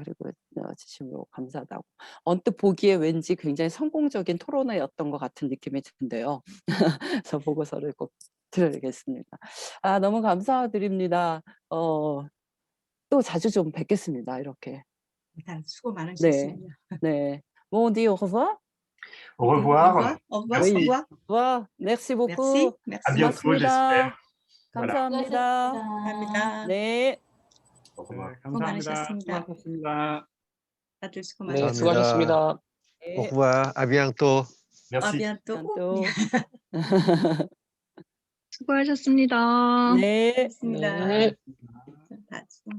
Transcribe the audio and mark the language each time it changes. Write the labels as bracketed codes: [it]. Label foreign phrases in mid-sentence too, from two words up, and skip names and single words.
[ko] 그리고 진심으로 감사하다고. 언뜻 보기에 왠지 굉장히 성공적인 토론회였던 것 같은 느낌이 드는데요. 그래서 보고서를 꼭 드려야겠습니다. 아, 너무 감사드립니다. 또 자주 좀 뵙겠습니다. 이렇게. 일단 수고 많으셨습니다. 네. [fr] Bon, on dit au revoir. Au revoir. Au revoir. Oui. Au revoir. Au revoir. Merci beaucoup. Merci. À bientôt, j'espère. Voilà. [ko] 감사합니다. 감사합니다. 네. [fr] Au revoir. [ko] 네, 감사합니다. 많으셨습니다. 수고하셨습니다. 다들 수고 네, 많으셨습니다. 수고하셨습니다. [fr] Au revoir, à bientôt. [ko] 아, [fr] Merci. bientôt. [ko] 수고하셨습니다. 네. 고맙습니다. 네. 다 수고.